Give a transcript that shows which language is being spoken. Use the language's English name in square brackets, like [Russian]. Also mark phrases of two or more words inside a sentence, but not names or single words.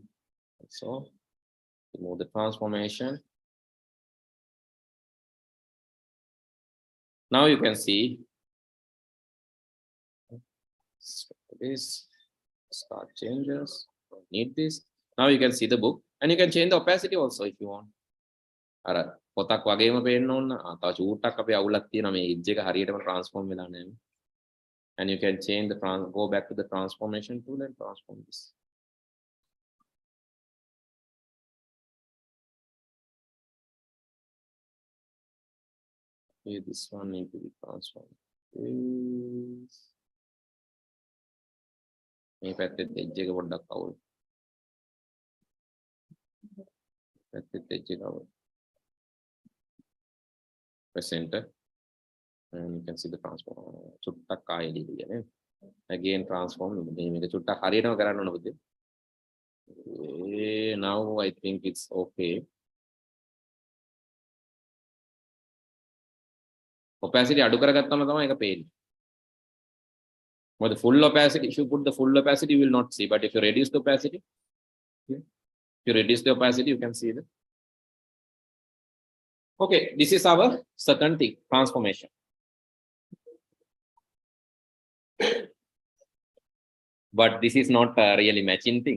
[English] So remove the transformation. Now you can see this, start changes, don't need this. Now you can see the book, and you can change the opacity also if you want. [Sinhala] පොතක් වගේම පේන්න ඕන. තව චූට්ටක් අපේ අවුලක් තියෙනවා මේ edge එක හරියටම transform වෙලා නැහැ. [English] And you can change the go back to the transformation tool and transform this. Okay, this one need to be transformed. [Sinhala] මේ පැත්තේ edge එක පොඩ්ඩක් අවුල්. පැත්තේ edge එක අවුල්. [English] Press enter, and you can see the transform. [Sinhala] චුට්ටක් ආයෙ එළියට. [English] Again transform. [Sinhala] මේක චුට්ටක් හරියටම කරන්න ඕන පුතේ. [English] Now I think it's okay. [Sinhala] Opacity අඩු කරගත්තම තමයි ඒක පේන්නේ. [English] But the full opacity, if you put the full opacity, you will not see. But if you reduce the opacity, you can see that. Okay, this is our second thing, transformation. But this is not a really matching thing.